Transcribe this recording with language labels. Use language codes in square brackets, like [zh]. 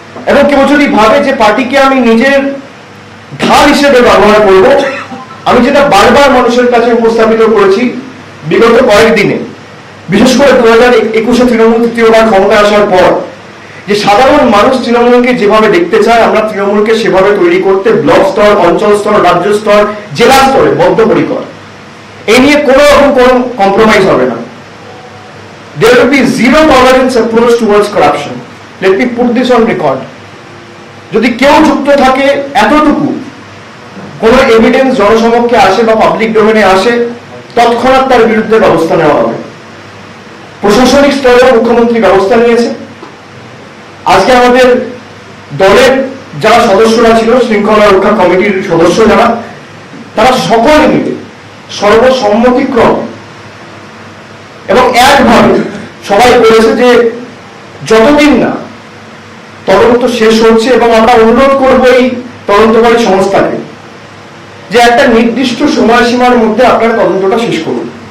[bn] এবং কেউ যদি ভাবে যে পার্টিকে আমি নিজের ঢাল হিসেবে ব্যবহার করব, আমি যেটা বারবার মানুষের কাছে উপস্থাপিত করেছি বিগত কয়েকদিনে, বিশেষ করে 2021 তৃণমূল তৃতীয়বার ক্ষমতায় আসার পর, যে সাধারণ মানুষ তৃণমূলকে যেভাবে দেখতে চায়, আমরা তৃণমূলকে সেভাবে তৈরি করতে ব্লক স্তর, অঞ্চল স্তর, রাজ্য স্তর, জেলা স্তরে বদ্ধপরিকর। এই নিয়ে কোনো রকম কোনো কম্প্রোমাইজ হবে না। [en] There will be zero tolerance approach towards corruption. Let me put this on record. [bn] যদি কেউ যুক্ত থাকে, এতটুকু কোন এভিডেন্স জনসমক্ষে আসে বা পাবলিক ডোমেনে আসে, তৎক্ষণাৎ তার বিরুদ্ধে ব্যবস্থা নেওয়া হবে। প্রশাসনিক স্তরে মুখ্যমন্ত্রী ব্যবস্থা নিয়েছে। আজকে আমাদের দলের যারা সদস্যরা ছিল, শৃঙ্খলা রক্ষা কমিটির সদস্য যারা, তারা সকলে মিলে সর্বসম্মতিক্রম এবং একভাবে সবাই বলেছে যে যতদিন না তদন্ত শেষ হচ্ছে, এবং আমরা অনুরোধ করব এই তদন্তকারী সংস্থাকে যে একটা নির্দিষ্ট সময়সীমার মধ্যে আপনারা তদন্তটা শেষ করুন।